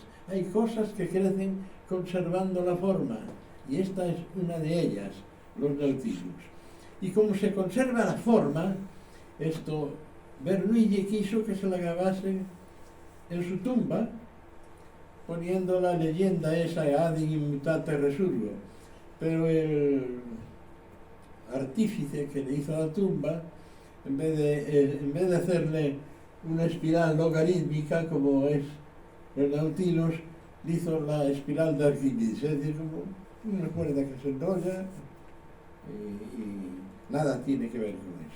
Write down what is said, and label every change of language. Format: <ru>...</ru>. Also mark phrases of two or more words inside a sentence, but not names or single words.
<es>Hay cosas que crecen conservando la forma, y esta es una de ellas, los Nautilus. Y como se conserva la forma, esto, Bernoulli quiso que se la grabasen en su tumba, poniendo la leyenda esa,</es> <la>ad immutate resurgo.</la> <es>Pero el artífice que le hizo la tumba, en vez de hacerle una espiral logarítmica, como es el Nautilus, le hizo la espiral de Arquímedes, es decir, como una cuerda que se enrolla y nada tiene que ver con eso.</es>